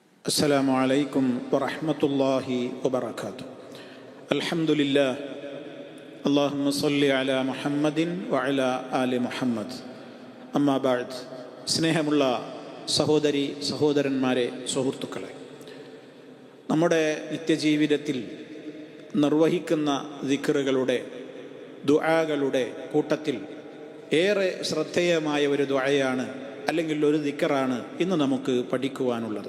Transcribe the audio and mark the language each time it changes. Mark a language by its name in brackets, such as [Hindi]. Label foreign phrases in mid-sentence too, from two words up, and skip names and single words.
[Arabic] السلام عليكم ورحمة الله وبركاته. الحمد لله. اللهم صل على محمد وعلى آل محمد. أما بعد. [Malayalam] സ്നേഹമുള്ള സഹോദരി സഹോദരന്മാരെ, സുഹൃത്തുക്കളെ, നമ്മുടെ നിത്യജീവിതത്തിൽ നിർവഹിക്കുന്ന ദിക്റുകളുടെ ദുആകളുടെ കൂട്ടത്തിൽ ഏറെ ശ്രദ്ധേയമായ ഒരു ദുആയാണ്, അല്ലെങ്കിൽ ഒരു ദിക്റാണ് ഇന്ന് നമുക്ക് പഠിക്കുവാനുള്ളത്.